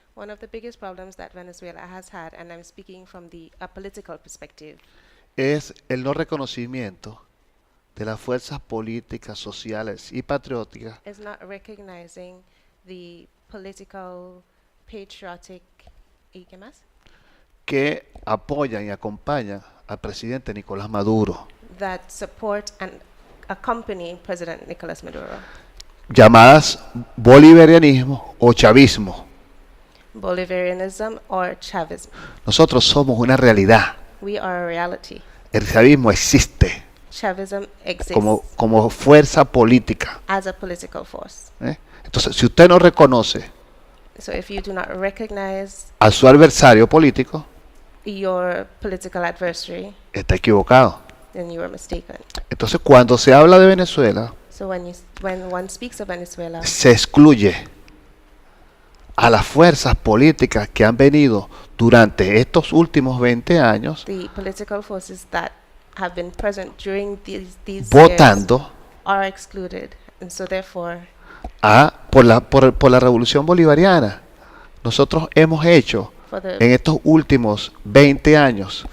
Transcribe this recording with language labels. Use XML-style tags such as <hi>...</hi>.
<en>One of the biggest problems that Venezuela has had, and I'm speaking from a political perspective,</en> <es>es el no reconocimiento de las fuerzas políticas, sociales y patrióticas</es> <en>is not recognizing the political, patriotic,</en> <es>¿y qué más? que apoyan y acompañan al presidente Nicolás Maduro,</es> <en>That support and accompany President Nicolas Maduro.</en> <es>llamadas bolivarianismo o chavismo.</es> <en>Bolivarianism or Chavism.</en> <es>Nosotros somos una realidad.</es> <en>We are a reality.</en> <es>El chavismo existe</es> <en>Chavism exists</en> <es>como fuerza política.</es> <en>as a political force.</en> <es>Entonces, si usted no reconoce</es> <en>So if you do not recognize</en> <es>a su adversario político,</es> <en>your political adversary,</en> <es>está equivocado.</es> <en>then you are mistaken.</en> <es>Entonces, cuando se habla de Venezuela,</es> <en>So when one speaks of Venezuela,</en> <es>se excluye a las fuerzas políticas que han venido durante estos últimos 20 años</es> <en>the political forces that have been present during these</en> <es>votando</es> <en>years are excluded, and so therefore</en> <es>por la revolución bolivariana. Nosotros hemos hecho en estos últimos 20 años</es>